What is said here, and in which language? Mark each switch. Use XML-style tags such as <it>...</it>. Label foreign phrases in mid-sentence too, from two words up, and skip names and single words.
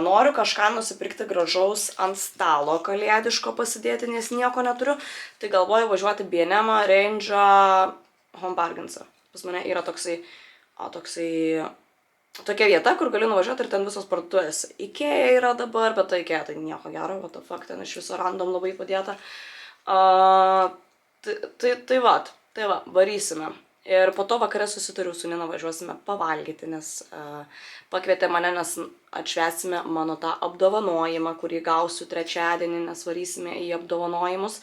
<lt>Noriu kažką nusipirkti gražaus ant stalo kalėdiško pasidėti, nes nieko neturiu. Tai galvoju važiuoti B&M, Range, Home Bargains. Pas mane yra tokia vieta, kur galiu nuvažiuoti ir ten visos parduotuvės. Ikea yra dabar, bet tai Ikea tai nieko gero,</lt> <en>what the fuck,</en> <lt>ten iš viso random labai padėta. Tai va, varysime. Ir po to vakare susitariu su Nina, važiuosime pavalgyti, nes pakvietė mane, nes atšvęsime mano tą apdovanojimą, kurį gausiu trečiadienį, nes varysime į apdovanojimus.</lt>